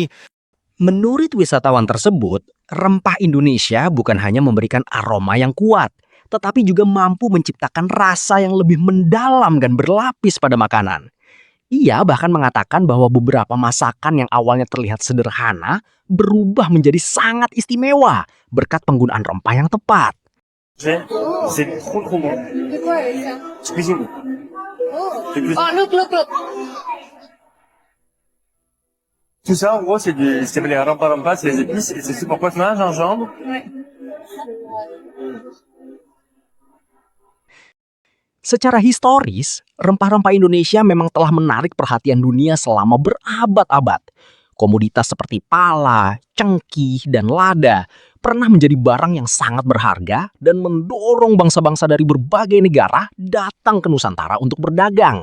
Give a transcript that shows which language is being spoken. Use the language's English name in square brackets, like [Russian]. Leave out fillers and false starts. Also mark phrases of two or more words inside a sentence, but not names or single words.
[Indonesian] Menurut wisatawan tersebut, rempah Indonesia bukan hanya memberikan aroma yang kuat, tetapi juga mampu menciptakan rasa yang lebih mendalam dan berlapis pada makanan. Ia bahkan mengatakan bahwa beberapa masakan yang awalnya terlihat sederhana berubah menjadi sangat istimewa berkat penggunaan rempah yang tepat. [French] C'est trop bon. C'est quoi ça? Cuisine. [English] Oh, look. [French] Tout ça, en gros, c'est les rampa-rampa, c'est les épices, et c'est tout pourquoi tu as un gingembre. Ouais. [Indonesian] Secara historis, rempah-rempah Indonesia memang telah menarik perhatian dunia selama berabad-abad. Komoditas seperti pala, cengkih, dan lada pernah menjadi barang yang sangat berharga dan mendorong bangsa-bangsa dari berbagai negara datang ke Nusantara untuk berdagang.